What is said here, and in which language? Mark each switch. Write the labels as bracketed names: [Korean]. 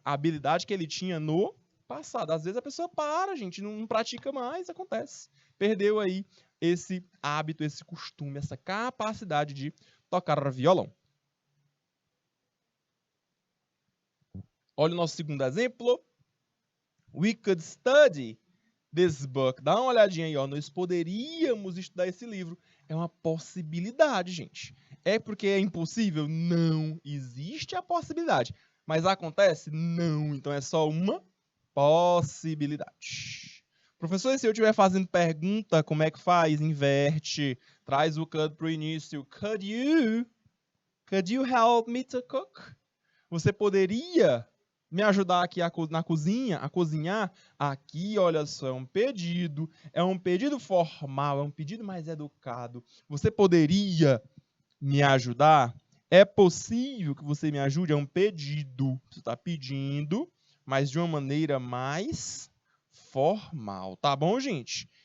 [Portuguese] A habilidade que ele tinha no passado. Às vezes a pessoa para, gente, não pratica mais, acontece. Perdeu aí esse hábito, esse costume, essa capacidade de tocar violão. Olha o nosso segundo exemplo. [English] We could study this book. [Portuguese] Dá uma olhadinha aí, ó. Nós poderíamos estudar esse livro. É uma possibilidade, gente. É porque é impossível? Não. Existe a possibilidade. Mas acontece? Não. Então é só uma possibilidade. Professor, e se eu estiver fazendo pergunta, como é que faz? Inverte. Traz o could para o início. [English] Could you help me to cook? [Portuguese] Você poderia me ajudar aqui na cozinha, a cozinhar? Aqui, olha só, é um pedido formal, é um pedido mais educado. Você poderia me ajudar? É possível que você me ajude? É um pedido. Você está pedindo, mas de uma maneira mais formal. Tá bom, gente?